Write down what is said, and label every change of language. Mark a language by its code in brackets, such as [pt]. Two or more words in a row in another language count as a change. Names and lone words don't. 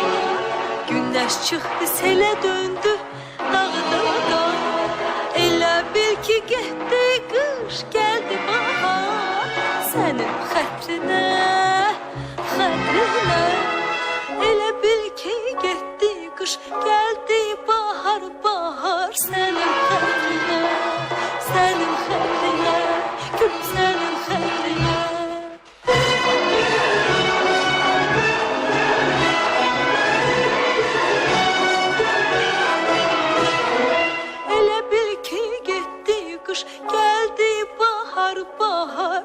[tr] Güneş çıktı sele döndü dağda. [az] Elə bil ki getdi qış geldi bahar. Senin xətrinə, xətrinə. Elə bil ki getdi qış geldi bahar, bahar. Senin xətrinə, senin xətrinə, gül senin xətrinə. [tr] Kış geldi bahar, bahar.